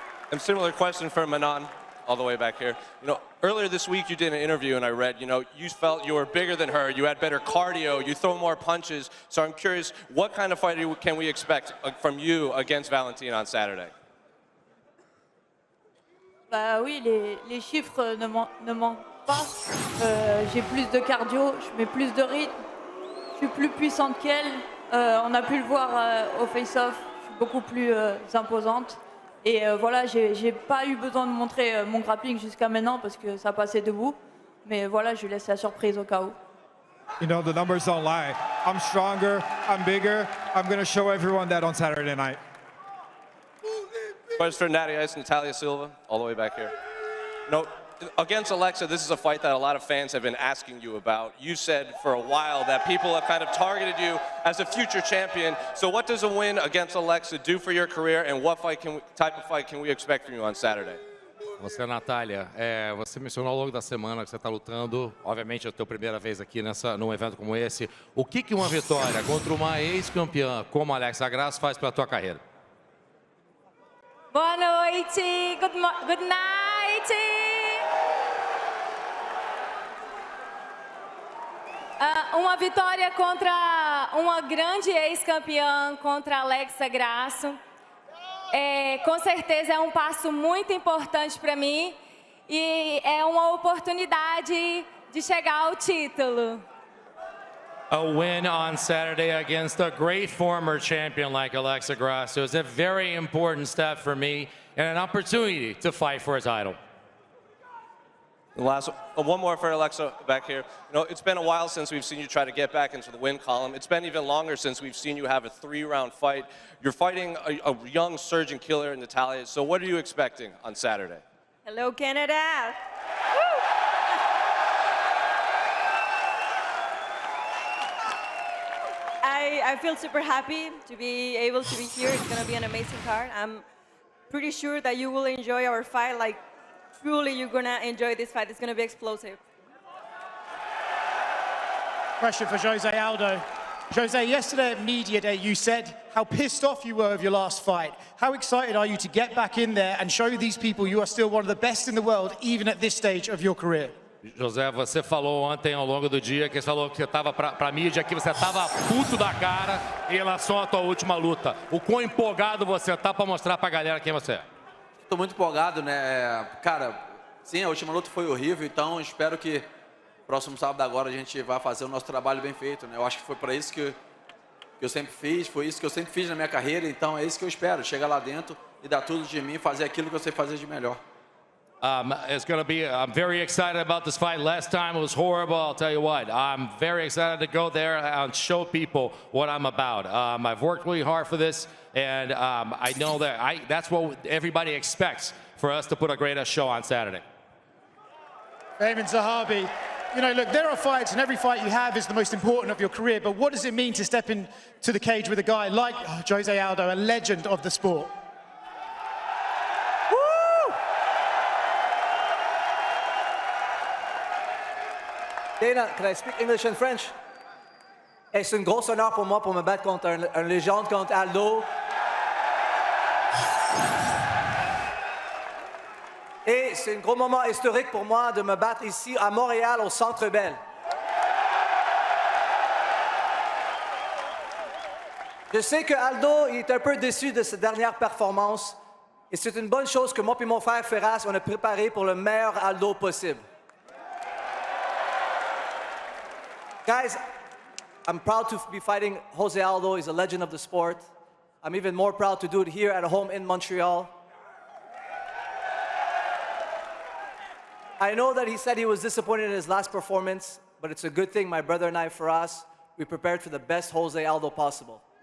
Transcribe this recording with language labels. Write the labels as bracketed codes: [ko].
[en] And similar question for Manon, all the way back here. You know, earlier this week you did an interview and I read, you know, you felt you were bigger than her, you had better cardio, you throw more punches. So I'm curious, what kind of fight can we expect from you against Valentina on Saturday? [fr] Bah oui, les chiffres ne mentent pas. J'ai plus de cardio, je mets plus de rythme, je suis plus puissante qu'elle. On a pu le voir au face-off, je suis beaucoup plus imposante. Et voilà, j'ai pas eu besoin de montrer mon grappling jusqu'à maintenant parce que ça passait debout. Mais voilà, je laisse la surprise au cas où. [en] You know, the numbers don't lie. I'm stronger, I'm bigger. I'm going to show everyone that on Saturday night. Question for Natty Ice, Natalia Silva, all the way back here. No, against Alexa, this is a fight that a lot of fans have been asking you about. You said for a while that people have kind of targeted you as a future champion. So what does a win against Alexa do for your career, and what type of fight can we expect from you on Saturday? [pt] Você, Natália, você mencionou ao longo da semana que você está lutando, obviamente é a tua primeira vez aqui num evento como esse. O que uma vitória contra uma ex-campeã como a Alexa Grâce faz para a tua carreira? Boa noite, [en] good night. [pt] Uma vitória contra uma grande ex-campeã, contra Alexa Grasso. Com certeza é um passo muito importante para mim e é uma oportunidade de chegar ao título. [en] A win on Saturday against a great former champion like Alexa Grasso is a very important step for me and an opportunity to fight for a title. The last one more for Alexa back here. You know, it's been a while since we've seen you try to get back into the win column. It's been even longer since we've seen you have a 3-round fight. You're fighting a young surgeon killer in Natalia. So what are you expecting on Saturday? Hello, Canada. I feel super happy to be able to be here. It's going to be an amazing card. I'm pretty sure that you will enjoy our fight like truly you're gonna enjoy this fight. It's gonna be explosive. Question for Jose Aldo. Jose, yesterday at Media Day, you said how pissed off you were of your last fight. How excited are you to get back in there and show these people you are still one of the best in the world, even at this stage of your career? [pt] José, você falou ontem ao longo do dia que você falou que você estava para a mídia, que você estava puto da cara em relação à tua última luta. O quão empolgado você está para mostrar para a galera quem você é? Estou muito empolgado, né? Cara, sim, a última luta foi horrível, então espero que próximo sábado agora a gente vai fazer o nosso trabalho bem feito, né? Eu acho que foi para isso que eu sempre fiz, foi isso que eu sempre fiz na minha carreira, então é isso que eu espero, chegar lá dentro e dar tudo de mim, fazer aquilo que eu sei fazer de melhor. [en] It's going to be, I'm very excited about this fight. Last time it was horrible, I'll tell you what. I'm very excited to go there and show people what I'm about. I've worked really hard for this, and I know that that's what everybody expects for us to put a great show on Saturday. Aiemann, Zahabi, you know, look, there are fights, and every fight you have is the most important of your career, but what does it mean to step into the cage with a guy like Jose Aldo, a legend of the sport? Dana, can I speak English and French? [fr] Et c'est un gros honneur pour moi pour me battre contre un légende, contre Aldo. Et c'est un gros moment historique pour moi de me battre ici à Montréal, au Centre Bell. Je sais que Aldo est un peu déçu de sa dernière performance. Et c'est une bonne chose que moi et mon frère Ferraz, on a préparé pour le meilleur Aldo possible. [en] Guys, I'm proud to be fighting Jose Aldo. He's a legend of the sport. I'm even more proud to do it here at home in Montreal. I know that he said he was disappointed in his last performance, but it's a good thing my brother and I, for us, we prepared for the best Jose Aldo possible.